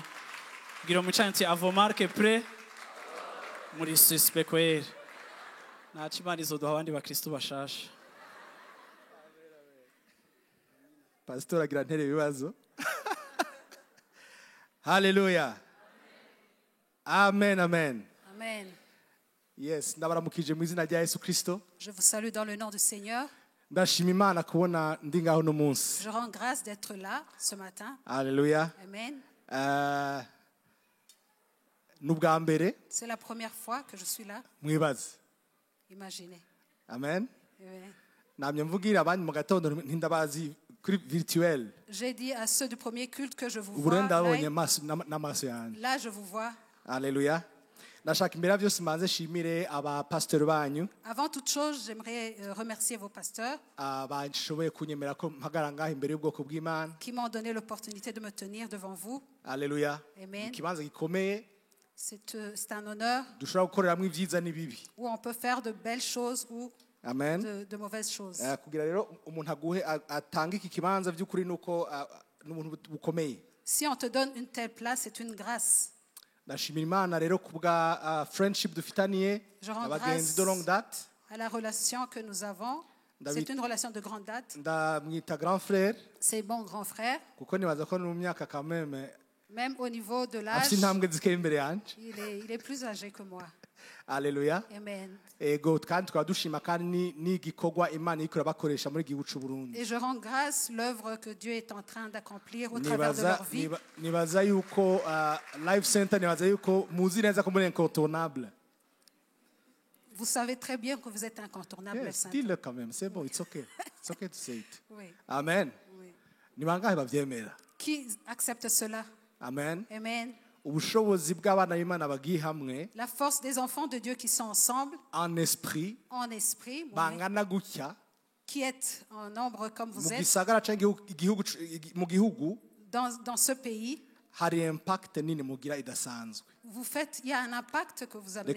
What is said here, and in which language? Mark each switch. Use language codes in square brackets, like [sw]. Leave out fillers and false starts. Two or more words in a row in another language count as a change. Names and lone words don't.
[rn] Bwira umucanyi avomarke pre muri suspect kwere na chimanizo do abandi bakristo bashasha. Pastor agira ntere bibazo. Hallelujah. Amen, amen. Amen. Yes, ndabaramukije mu izina rya Yesu Kristo. [fr] Je vous salue dans le nom du Seigneur. [rn] Ndashima Imana kubona ndi ngaho no munsi. [fr] Je rends grâce d'être là ce matin. [rn] Hallelujah. Amen. Nubwa mbere. [fr] C'est la première fois que je suis là. [rn] Mwibaze. [fr] Imaginez. Amen. Amen. [rn] Namye mvugira abandi mu gatondo ntindabazi kuri virtuel. [fr] J'ai dit à ceux du premier culte que je vous [rn] Ubu [fr] vois. [rn] ndabonye n'amaso yanjye. [fr] Là je vous vois. Hallelujah. [rn] Ndashaka imbere ya byose manze shimire aba pastor banyu. [fr] Avant toute chose, j'aimerais remercier vos pasteurs [rn] Bashoboye kunyemera ko mpagara ngaho imbere y'ubwoko bw'Imana. [fr] qui m'ont donné l'opportunité de me tenir devant vous. Hallelujah. Amen. [rn] Ikibanza gikomeye. [fr] C'est un honneur [rn] Dushobora gukoreramo ibyiza n'ibibi. [fr] où on peut faire de belles choses ou Amen. de mauvaises choses. [rn] Kugira rero umuntu aguhe atanga iki kibanza by'ukuri nuko n'umuntu bukomeye. [fr] Si on te donne une telle place, c'est une grâce. [rn] Ndashimira Imana rero kubwa friendship dufitaniye abagenzi [fr] de longue date. À la relation que nous avons, c'est une relation de grande date. [rn] Ndamwita grand frère. [fr] C'est mon grand frère. [rn] Kuko nibaza ko mu myaka quand [fr] même au niveau de l'âge, il est plus âgé que moi. Alléluia. Amen. Et je rends grâce l'œuvre que Dieu est en train d'accomplir au travers de leur vie. Vous savez très bien que vous êtes incontournable. Yes, dis-le quand même, c'est bon, [en] it's okay. It's okay to say it. [fr] Oui. Amen. Oui. Qui accepte cela? Amen. Amen. La force des enfants de Dieu qui sont ensemble, en esprit, qui est en nombre comme vous êtes, dans ce pays, vous faites, il y a un impact que vous avez.